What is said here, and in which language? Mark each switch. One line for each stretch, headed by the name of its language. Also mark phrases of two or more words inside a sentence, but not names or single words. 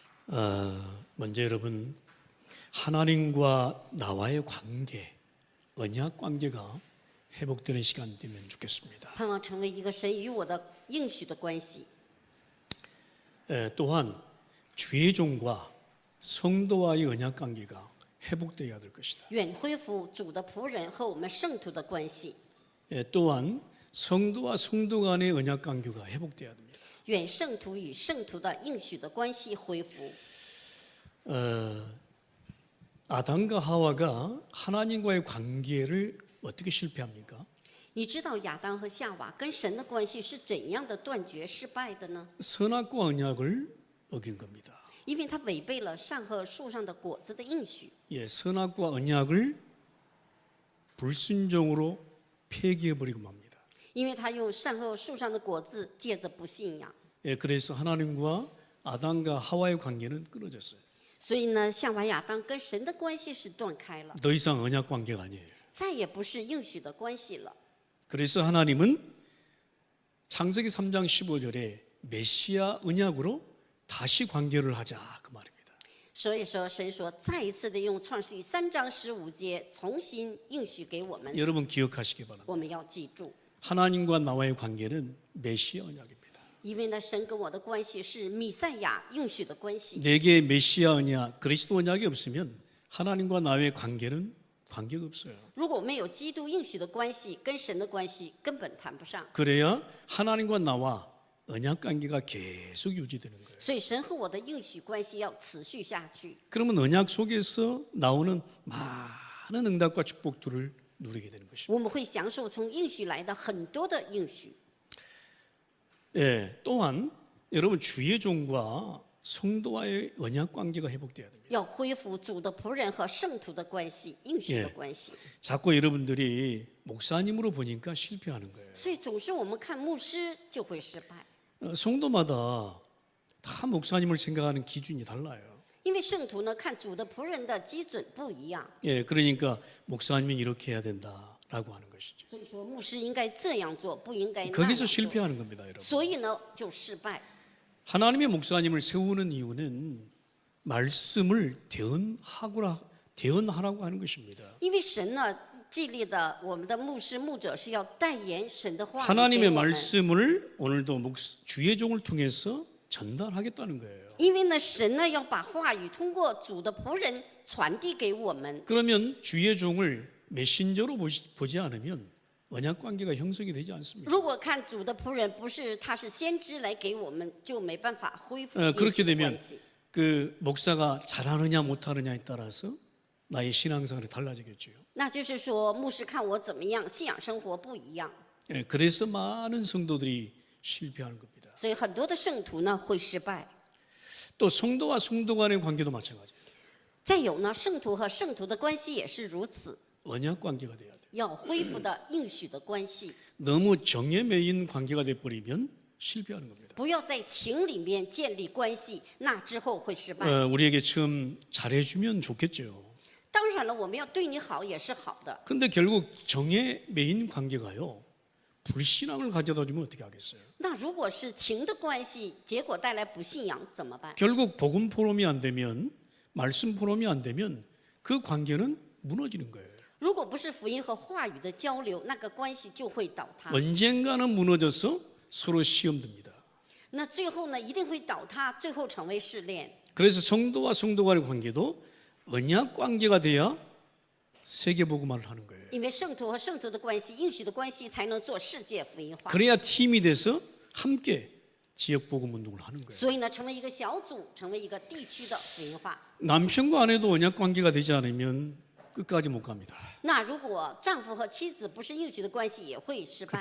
Korean: 먼저 여러분 하나님과 나와의 관계, 언약 관계가 회복되는 시간 되면 좋겠습니다.
Chinese: 盼望成为一个神与我的应许的关系。
Korean: 또한 주의 종과 성도와의 언약 관계가 회복되어야 될 것이다.
Chinese: 愿恢复主的仆人和我们圣徒的关系。
Korean: 또한 성도와 성도 간의 언약 관계가 회복되어야 됩니다.
Chinese: 愿圣徒与圣徒的应许的关系恢复。
Korean: 아담과 하와가 하나님과의 관계를 어떻게 실패합니까?
Chinese: 你知道亚当和夏娃跟神的关系是怎样的断绝失败的呢？
Korean: 선악과 언약을 어긴 겁니다.
Chinese: 因为他违背了善恶树上的果子的应许。
Korean: 선악과 언약을 불순종으로 폐기해버리고 맙니다.
Chinese: 因为他用善恶树上的果子借着不信仰，
Korean: 그래서 하나님과 아담과 하와의 관계는 끊어졌어요.
Chinese: 所以呢，夏娃亚当跟神的关系是断开了，
Korean: 더 이상 언약 관계가 아니에요.
Chinese: 再也不是应许的关系了。
Korean: 그래서 하나님은 창세기 3장 15절에 메시아 언약으로 다시 관계를 하자 그 말입니다.
Chinese: 所以说，神说再一次的用创世记3章15节重新应许给我们，
Korean: 여러분 기억하시기 바랍니다.
Chinese: 我们要记住，
Korean: 하나님과 나와의 관계는 메시아 언약입니다.
Chinese: 因为呢，神跟我的关系是弥赛亚应许的关系。
Korean: 내게 메시아 언약, 그리스도 언약이 없으면 하나님과 나의 관계는 관계가 없어요.
Chinese: 如果没有基督应许的关系，跟神的关系根本谈不上。
Korean: 그래야 하나님과 나와 언약 관계가 계속 유지되는 거예요.
Chinese: 所以神和我的应许关系要持续下去。
Korean: 그러면 언약 속에서 나오는 많은 응답과 축복들을 누리게 되는 것입니다.
Chinese: 我们会享受从应许来的很多的应许。
Korean: 또한 여러분 주의 종과 성도와의 언약 관계가 회복돼야 됩니다.
Chinese: 要恢复主的仆人和圣徒的关系，应许的关系。
Korean: 자꾸 여러분들이 목사님으로 보니까 실패하는 거예요.
Chinese: 所以总是我们看牧师就会失败，
Korean: 성도마다 다 목사님을 생각하는 기준이 달라요.
Chinese: 因为圣徒呢看主的仆人的基准不一样。
Korean: 그러니까 목사님은 이렇게 해야 된다라고 하는 것이죠.
Chinese: 所以说牧师应该这样做，不应该那样
Korean: 거기서
Chinese: 做。
Korean: 실패하는 겁니다, 여러분.
Chinese: 所以呢就失败。
Korean: 하나님의 목사님을 세우는 이유는 말씀을 대언하라고 하는 것입니다.
Chinese: 因为神呢激励的我们的牧师牧者是要代言神的话语给
Korean: 하나님의
Chinese: 我们。
Korean: 말씀을 오늘도 주의 종을 통해서 전달하겠다는 거예요.
Chinese: 因为呢神呢要把话语通过主的仆人传递给我们。
Korean: 그러면 주의 종을 메신저로 보지 않으면 언약 관계가 형성이 되지 않습니다.
Chinese: 如果看主的仆人不是他是先知来给我们，就没办法恢复
Korean: 그렇게
Chinese: 应许的
Korean: 되면
Chinese: 关系。
Korean: 그 목사가 잘하느냐 못하느냐에 따라서 나의 신앙생활이 달라지겠죠.
Chinese: 那就是说，牧师看我怎么样，信仰生活不一样，
Korean: 그래서 많은 성도들이 실패하는 겁니다.
Chinese: 所以很多的圣徒呢会失败。
Korean: 또 성도와 성도 간의 관계도 마찬가지예요.
Chinese: 再有呢，圣徒和圣徒的关系也是如此，
Korean: 언약 관계가 돼야 돼요.
Chinese: 要恢复的应许的关系，
Korean: 너무 정에 매인 관계가 돼버리면 실패하는 겁니다.
Chinese: 不要在情里面建立关系，那之后会失败。
Korean: 우리에게 처음 잘해주면 좋겠죠.
Chinese: 当然了，我们要对你好也是好的，
Korean: 근데 결국 정에 매인 관계가요. 불신앙을 가져다 주면 어떻게 하겠어요?
Chinese: 那如果是情的关系，结果带来不信仰怎么办？
Korean: 결국 복음 포럼이 안 되면 말씀 포럼이 안 되면 그 관계는 무너지는 거예요.
Chinese: 如果不是福音和话语的交流，那个关系就会倒塌。
Korean: 언젠가는 무너져서 서로 시험 듭니다.
Chinese: 那最后呢，一定会倒塌，最后成为试炼。
Korean: 그래서 성도와 성도 간의 관계도 언약 관계가 돼야 세계 복음화를 하는 거예요.
Chinese: 因为圣徒和圣徒的关系、应许的关系，才能做世界福音化。
Korean: 그래야 팀이 돼서 함께 지역 복음 운동을 하는 거예요.
Chinese: 所以呢，成为一个小组，成为一个地区的福音化。
Korean: 남편과 아내도 언약 관계가 되지 않으면 끝까지 못 갑니다.
Chinese: 那如果丈夫和妻子不是应许的关系，也会失败，